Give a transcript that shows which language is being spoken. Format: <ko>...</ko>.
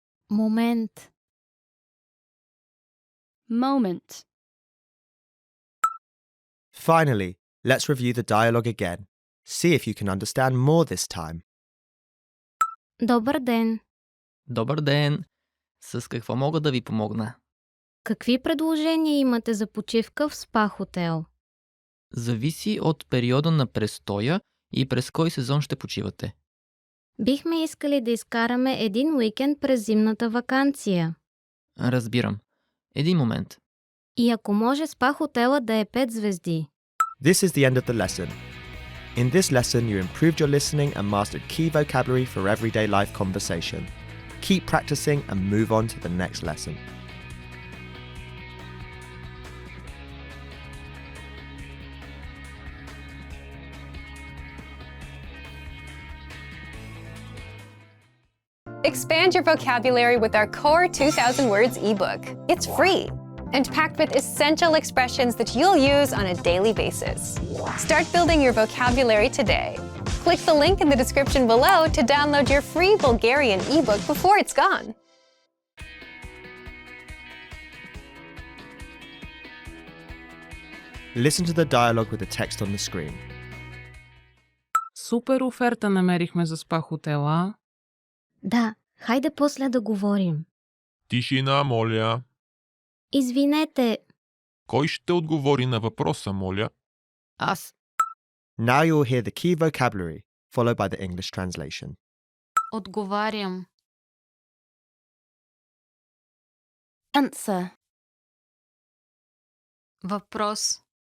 <bg>Момент.</bg> <en>Moment. Finally, let's review the dialogue again. See if you can understand more this time.</en> <bg>Добър ден. Добър ден! С какво мога да ви помогна? Какви предложения имате за почивка в спа-хотел? Зависи от периода на престоя и през кой сезон ще почивате. Бихме искали да изкараме един уикенд през зимната ваканция. Разбирам. Един момент. И ако може спа-хотела да е 5 звезди.</bg> <en>This is the end of the lesson. In this lesson, you improved your listening and mastered key vocabulary for everyday life conversation. Keep practicing and move on to the next lesson. Expand your vocabulary with our Core 2000 Words ebook. It's free and packed with essential expressions that you'll use on a daily basis. Start building your vocabulary today. Click the link in the description below to download your free Bulgarian ebook before it's gone. Listen to the dialogue with the text on the screen.</en> <bg>Супер оферта намерихме за спа хотела. Да, хайде после да говорим. Тишина, моля. Извинете, Кой ще отговори на въпроса, моля? Аз.</bg> <en>Now you'll hear the key vocabulary, followed by the English translation.</en> <bg>отговарям.</bg> <en>Answer.</en> <bg>Въпрос.</bg>